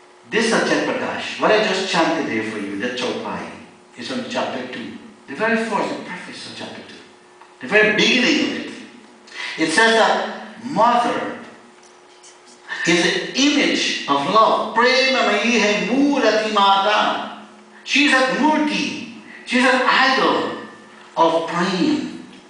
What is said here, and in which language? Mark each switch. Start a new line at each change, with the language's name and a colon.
English: This Satya Prakash, what I just chanted there for you, the Chaupai, is from chapter 2. The very first, the preface of chapter 2. The very beginning of it. It says that mother is an image of love.
Hindi: Prema mai hai murati mata.
English: She is a murti. She is an idol of praying.